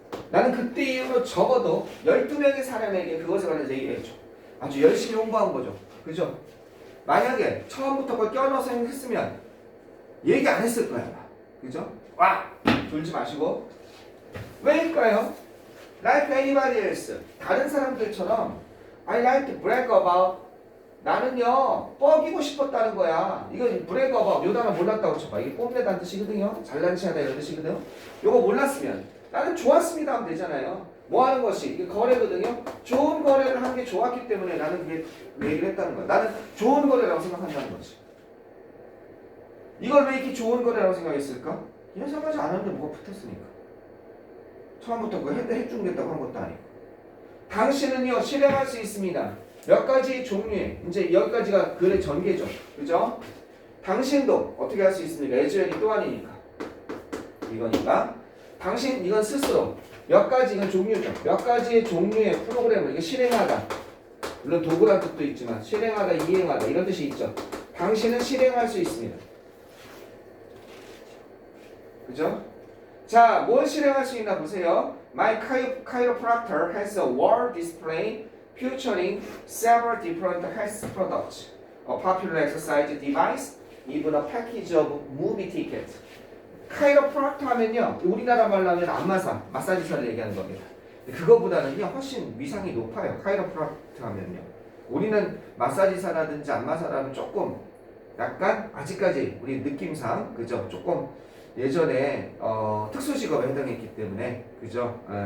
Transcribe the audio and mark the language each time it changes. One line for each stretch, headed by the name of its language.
Korean: 나는 그때 이후로 적어도 12명의 사람에게 그것에 관해서 얘기했죠. 아주 열심히 홍보한 거죠. 그죠? 만약에 처음부터 그걸 껴넣어서 했으면 얘기 안 했을 거야. 그죠? 졸지 마시고. 왜일까요?
English: Like anybody else,
Korean: 다른 사람들처럼
English: I like to brag about,
Korean: 나는요 뻐기고 싶었다는 거야. 이거 brag about, 요 단어 몰랐다고 쳐봐. 이게 뽐내다는 뜻이거든요. 잘난 체하다 이런 뜻이거든요. 요거 몰랐으면 나는 좋았습니다 하면 되잖아요. 뭐 하는 것이? 이게 거래거든요. 좋은 거래를 하는 게 좋았기 때문에 나는 그게 얘기를 했다는 거야. 나는 좋은 거래라고 생각한다는 거지. 이걸 왜 이렇게 좋은 거래라고 생각했을까? 이런 생각하지 않았는데 뭐가 붙었으니까. 처음부터 그거 해주겠다고 한 것도 아니고. 당신은요 실행할 수 있습니다. 몇 가지 종류의, 이제 여기까지가 글의 전개죠. 그죠? 당신도 어떻게 할 수 있습니까? 에즈웰이 또 아니니까. 이거니까. 당신, 이건 스스로 몇 가지, 이건 종류죠. 몇 가지의 종류의 프로그램을 이게 실행하다. 물론 도구란 뜻도 있지만 실행하다, 이행하다 이런 뜻이 있죠. 당신은 실행할 수 있습니다. 그죠? 자, 뭘 실행할 수 있나 보세요.
English: My chiropractor has a wall display featuring several different health products. A popular exercise device even a package of movie tickets.
Korean: 카이로프락터 하면요, 우리나라 말로 하면 안마사, 마사지사를 얘기하는 겁니다. 그거보다는요 훨씬 위상이 높아요. 카이로프락터 하면요. 우리는 마사지사라든지 안마사라는 조금 약간 아직까지 우리 느낌상 그죠? 조금 예전에 특수 직업에 해당했기 때문에 그죠?